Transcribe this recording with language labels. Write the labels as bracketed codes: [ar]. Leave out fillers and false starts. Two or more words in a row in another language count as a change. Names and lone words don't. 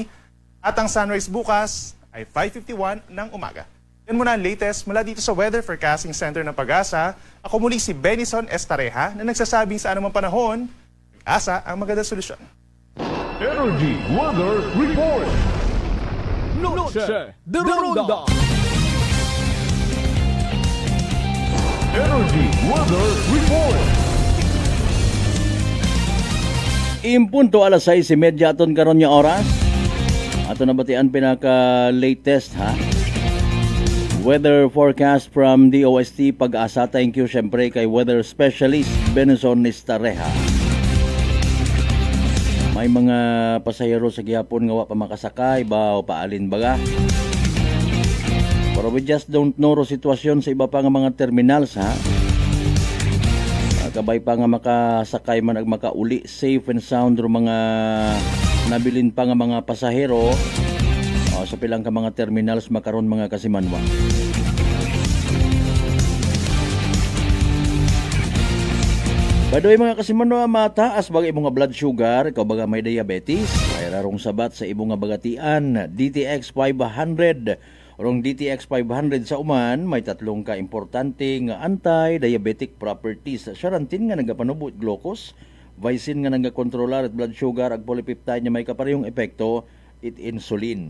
[tl] At ang sunrise bukas ay 5:51 ng umaga. Yan muna ang latest mula dito sa Weather Forecasting Center ng Pag-asa. Ako muli si Benison Estareja na nagsasabing sa anumang panahon, Pag-asa ang magandang solusyon. [en] Energy Weather Report. Noche de Ronda. Energy Weather Report. [akl] Impunto alas 6:30 aton karon nga oras. Ato nabatian pinaka-latest ha. [en] Weather forecast from DOST Pag-asa. Thank you syempre kay weather specialist Benison Estareja. [akl] May mga pasahero sa gihapon nga wa pa makasakay ba o paalin baga. Pero [en] we just don't know [akl] ro sitwasyon sa iba pa nga mga terminals ha. Kabay pa nga makasakay man ag makauli [en] safe and sound [akl] ro mga nabilin pa nga mga pasahero sa pilang ka mga terminals makaron mga kasimanwa. [en] By the way [akl] mga kasimanwa, mataas bagay imong nga [en] blood sugar, [akl] ikaw baga may diabetes, ay rarong sabat sa imong nga bagatian, DTX 500. Orong DTX 500 sa uman, may tatlong ka importante nga [en] anti-diabetic properties. [akl] Charantin nga nagapanubot glucose, vicin nga nagakontrolar at [en] blood sugar, [akl] ag polypeptide nga may kaparehong epekto, it insulin.